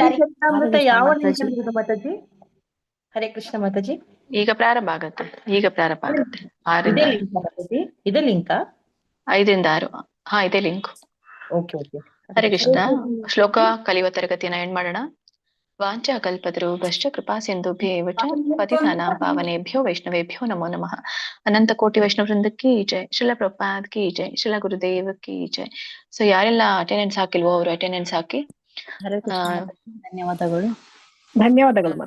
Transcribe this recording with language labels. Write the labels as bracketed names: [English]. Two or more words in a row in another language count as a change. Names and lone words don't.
[Kannada] ಚರಿತಾಮೃತ ಯಾವ ಲಿಂಕ್ ಅಲ್ಲಿ ಇದೆ ಮಾತಾಜಿ? ಹರೇ ಕೃಷ್ಣ ಮಾತಾಜಿ. ಈಗ ಪ್ರಾರಂಭ ಆಗತ್ತೆ. ಇದೇ ಲಿಂಕ್ ಮಾತಾಜಿ? ಇದೇ ಲಿಂಕ್ 5ರಿಂದ 6. ಹಾ ಇದೇ ಲಿಂಕ್. [English] okay okay. [Kannada] ಹರೇ ಕೃಷ್ಣ. ಶ್ಲೋಕ ಕಲಿಯುವ ತರಗತಿಯನ್ನ ಎಂಡ್ ಮಾಡೋಣ. [Sanskrit] ವಾಂಚಾ ಕಲ್ಪತರುಭ್ಯಶ್ಚ ಕೃಪಾ ಸಿಂಧುಭ್ಯೇವ ಚ ಪತಿತಾನಾಂ ಪಾವನೇಭ್ಯೋ ವೈಷ್ಣವೇಭ್ಯೋ ನಮೋ ನಮಃ. [Kannada] ಅನಂತ ಕೋಟಿ ವೈಷ್ಣವ ವೃಂದಕ್ಕೆ ಜೈ. ಶ್ರೀಲ ಪ್ರಭುಪಾದ್ [Hindi] की जय. श्रील गुरुदेव की जय. [Kannada] ಸೊ ಯಾರೆಲ್ಲ ಅಟೆಂಡೆನ್ಸ್ ಹಾಕಿಲ್ವೋ ಅವರು ಅಟೆಂಡೆನ್ಸ್ ಹಾಕಿ. ಧನ್ಯವಾದಗಳು. ಧನ್ಯವಾದಗಳು.